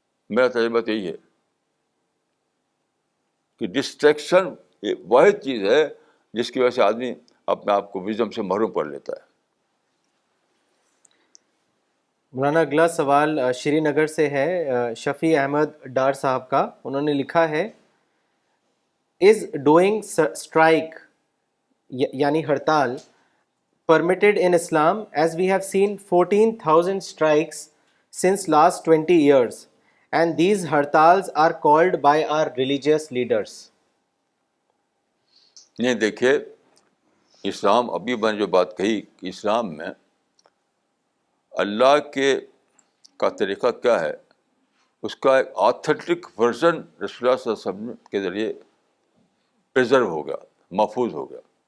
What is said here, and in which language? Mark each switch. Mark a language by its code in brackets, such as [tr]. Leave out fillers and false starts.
[ur] میرا تجربہ تو یہی ہے کہ ڈسٹریکشن واحد چیز ہے جس کی وجہ سے آدمی اپنے آپ کو وژڈم سے محروم کر لیتا ہے. مولانا اگلا سوال شری نگر سے ہے شفیع احمد ڈار صاحب کا. انہوں نے لکھا ہے [en] is doing strike [ur] یعنی ہڑتال [en] permitted in Islam, as we have seen 14,000 strikes since last 20 years, and these hartals are called by our religious leaders. [ur] نہیں دیکھیے، اسلام، ابھی میں نے جو بات کہی کہ اسلام میں اللہ کا طریقہ کیا ہے، اس کا ایک آتھینٹک ورژن رسول اللہ صلی اللہ علیہ وسلم کے ذریعے پریزرو ہو گیا، محفوظ ہو گیا.